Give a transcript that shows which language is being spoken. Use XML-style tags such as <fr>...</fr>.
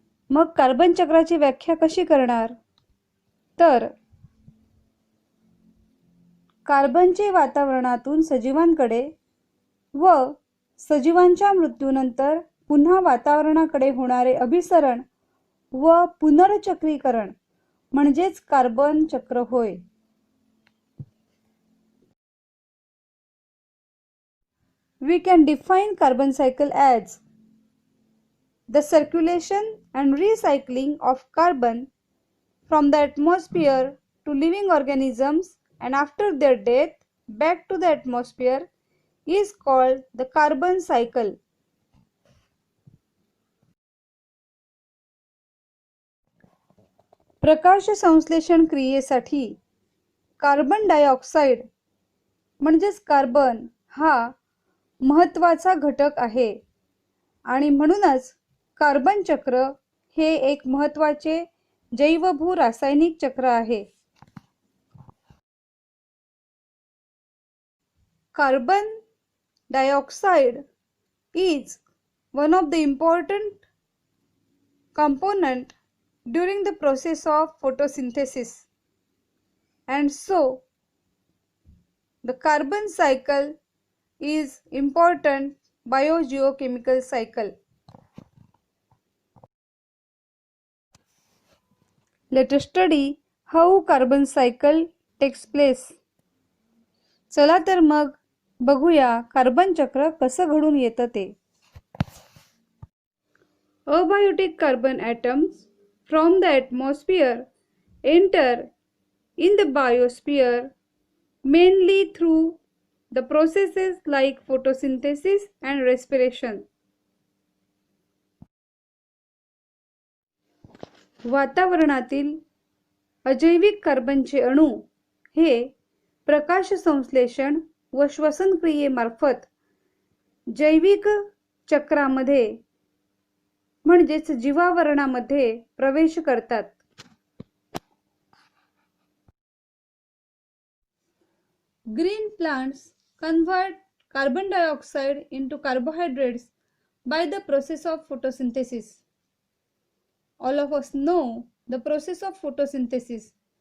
<mr>मग कार्बन चक्राची व्याख्या कशी करणार? तर कार्बनचे वातावरणातून सजीवांकडे व सजीवांच्या मृत्यूनंतर पुन्हा वातावरणाकडे होणारे अभिसरण व पुनर्चक्रीकरण म्हणजेच कार्बन चक्र होय.</mr> <en>We can define carbon cycle as the circulation and recycling of carbon from the atmosphere to living organisms and after their death back to the atmosphere is called the carbon cycle.</en> <mr>प्रकाश संश्लेषण क्रियेसाठी carbon dioxide म्हणजेच carbon हा महत्त्वाचा घटक आहे आणि म्हणूनच carbon चक्र हे एक महत्त्वाचे जैवभू रासायनिक चक्र आहे.</mr> <en>Carbon dioxide is one of the important component during the process of photosynthesis, and so the carbon cycle is important biogeochemical cycle. Let us study how carbon cycle takes place.</en> <mr>चला तर मग बघूया कार्बन चक्र कसं घडून येतं ते.</mr> <en>Abiotic carbon atoms from the atmosphere enter in the biosphere mainly through the processes like photosynthesis and respiration.</en> <mr>वातावरणातील अजैविक कार्बनचे अणू हे प्रकाश संश्लेषण व श्वसन क्रियेमार्फत जैविक चक्रामध्ये म्हणजेच जीवावरणामध्ये प्रवेश करतात.</mr> <en>Green plants convert carbon dioxide into carbohydrates by the process of photosynthesis. All of us know the process of photosynthesis.</en>